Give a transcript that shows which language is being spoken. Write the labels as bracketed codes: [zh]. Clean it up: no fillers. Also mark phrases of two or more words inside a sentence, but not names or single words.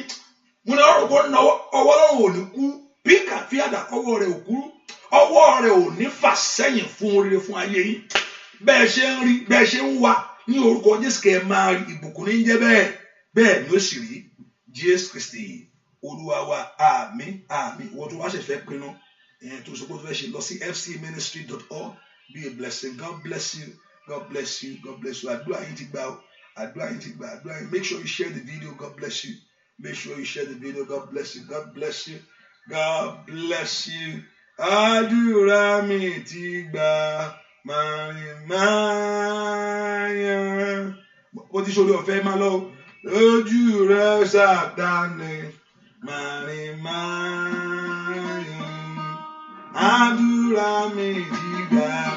[yo] Mo ní Ọlọ́run kó náwó ọwọ́ Ọlọ́run ò ní kú píkà fíàdà ọwọ́ rẹ̀ ò kúrú ọwọ́ rẹ̀ ò ní fà sẹ́yìn fún oríire fún ayé yín. Bẹ́ẹ̀ ṣe ń rí bẹ́ẹ̀ ṣe ń wá ní orúkọ Jésù kẹ́ ẹ máa rí ìbùkún ní jẹ́ bẹ́ẹ̀ ni ó sì rí Jésù Kristi Olúwa wa àmín àmín. Ìwọ tó wá ṣe fẹ́ pinnu tó sọ pé ó fẹ́ ṣe lọ sí fcministry.org. [en] Be a blessing. God bless you. God bless you. God bless you. [yo] Àdúrà yín ti gbà o. Àdúrà yín ti gbà. Àdúrà yín. [en] Make sure you share the video. God bless you. Make sure you share the video. God bless you. God bless you. God bless you. [yo] Àdúrà mi ti gbà. Màrìmáyà. Bó ti ṣorí ọ̀fẹ́ máa lọ. Lójú rẹ̀ Sátánì. Màrìmáyà. Àdúrà mi ti gbà.